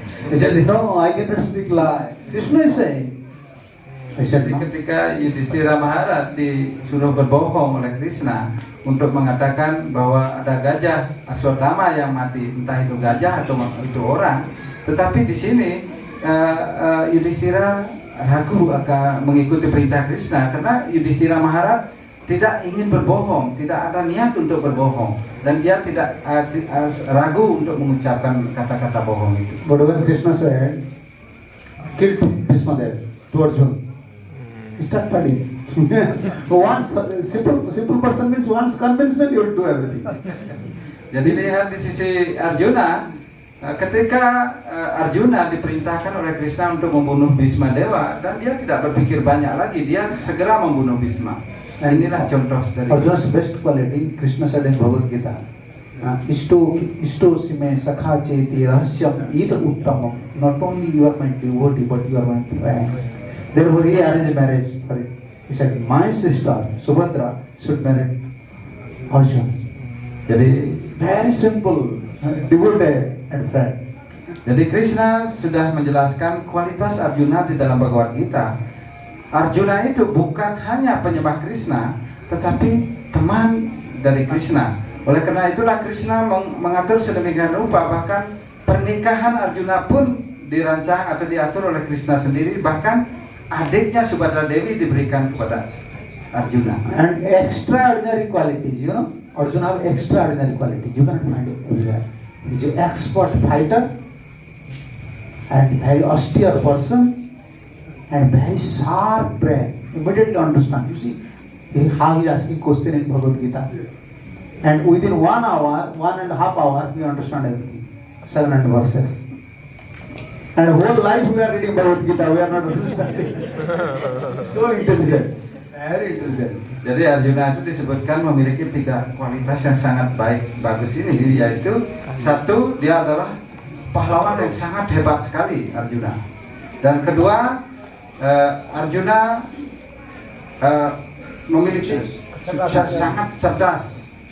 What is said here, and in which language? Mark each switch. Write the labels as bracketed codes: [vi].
[en] He said, no, I cannot speak lie. Krishna is saying. I said, [id] Jadi [en] no. [id] ketika Yudhishthira Maharaj disuruh berbohong oleh Krishna untuk mengatakan bahwa ada gajah Aswatthama yang mati, entah itu gajah atau itu orang, tetapi di sini Yudhishthira ragu akan mengikuti perintah Krishna karena Yudhishthira Maharaj tidak ingin berbohong, tidak ada niat untuk berbohong, dan dia tidak ragu untuk mengucapkan kata-kata bohong itu. [en] But when Krishna said, kill Bhismadev to Arjuna, he started fighting. Once simple person means once convincement you will do everything. [id] Jadi lihat di sisi Arjuna, ketika Arjuna diperintahkan oleh Krishna untuk membunuh Bhismadewa, dan dia tidak berpikir banyak lagi, dia segera membunuh Bhisma. Nah, inilah contoh dari [en] Arjuna's best quality, Krishna said in Bhagavad Gita, [sa] Ishto sime sakha cheti rahasyam ida uttamam. [en] Not only you are my devotee, but you are my friend. Therefore he arranged marriage for it. He said, my sister Subhadra should marry Arjuna. [id] Jadi [en] Very simple, devotee and friend. [id] Jadi Krishna sudah menjelaskan kualitas Arjuna di dalam Bhagavad Gita. Arjuna itu bukan hanya penyembah Krishna, tetapi teman dari Krishna. Oleh karena itulah Krishna mengatur sedemikian rupa, bahkan pernikahan Arjuna pun dirancang atau diatur oleh Krishna sendiri. Bahkan adiknya Subhadra Dewi diberikan kepada Arjuna. [en] And extraordinary qualities, you know, Arjuna have extraordinary qualities. You cannot find it everywhere. He's an expert fighter and very austere person and very sharp brain. Immediately understand. You see how he is asking question in Bhagavad Gita. And within 1 hour, 1.5 hours, we understand everything. 700 verses. And whole life we are reading Bhagavad Gita, we are not understanding. So intelligent. Very intelligent. [id] Jadi Arjuna itu disebutkan memiliki 3 kualitas yang sangat bagus ini, yaitu satu, dia adalah pahlawan yang sangat hebat sekali, Arjuna. Dan kedua, Arjuna memiliki sangat cerdas.